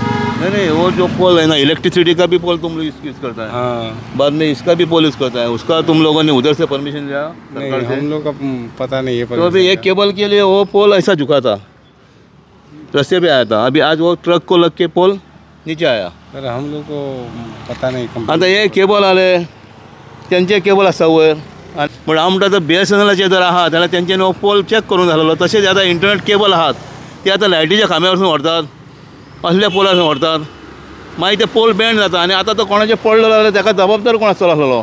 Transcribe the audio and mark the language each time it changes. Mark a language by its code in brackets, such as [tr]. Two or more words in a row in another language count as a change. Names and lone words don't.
[hi] नहीं वो जो पोल है ना इलेक्ट्रिसिटी का भी पोल तुम लोग यूज़ करता है हाँ बाद में इसका भी पोल यूज़ करता है उसका तुम लोगों ने उधर से परमिशन लिया नहीं सरकार से? हम लोग का पता नहीं है. तो अभी एक केबल के लिए वो पोल ऐसा झुका था रास्ते पे आया था अभी आज वो ट्रक को लग के पोल नीचे आया. सर हम लोग को पता नहीं. [kok] आता हे केबल आले त्यांचे केबल आसा वयर पण हांव म्हणटा BSNLचे जर आहात जाल्यार तेंच्यांनी हो पोल चॅक करून जालोलो. तशेंच आतां इंटरनेट केबल आहात ते आतां लायटीच्या खांब्या वरसून व्हरतात असल्या पोलार व्हरतात मागीर ते पोल बँड जाता आनी आतां तो कोणाचेर पडलो जाल्यार ताका जबाबदार कोण आसतलो आसलेलो.